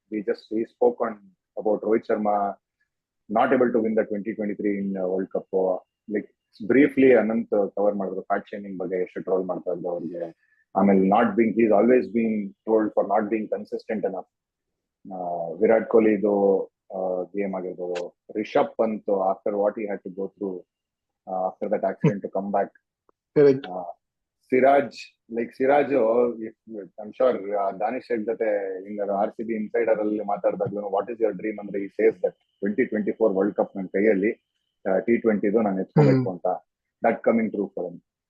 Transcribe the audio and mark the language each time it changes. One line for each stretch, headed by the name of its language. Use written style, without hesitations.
English: We spoke about Rohit Sharma not able to win the 2023 in World Cup. Like briefly
Kannada: Anant cover ಮಾಡಿದ್ರು, fat shaming ಬಗ್ಗೆ ಎಷ್ಟು troll ಮಾಡ್ತಾ ಇದ್ರು ಅವ್ರಿಗೆ.
English: ಆಮೇಲೆ he's always been told for not being consistent enough.
Kannada: Virat ಕೊಹ್ಲಿದು game ಆಗಿರ್ಬೋದು,
English: Rishabh Pant after what he had to go through after that accident to come back, Correct. Siraj like Siraj, I'm sure Danish Shaikh
Kannada: ಜೊತೆ ಹಿಂಗ
English: RCB insider
Kannada: ಅಲ್ಲಿ ಮಾತಾಡಿದಾಗ್ಲೂ
English: what is your dream ಅಂದ್ರೆ ಈ says that 2024 world cup
Kannada: ನನ್ನ ಕೈಯಲ್ಲಿ T20 ನಾನು ಎತ್ಕೋಬೇಕು ಅಂತ.
English: That coming true for him.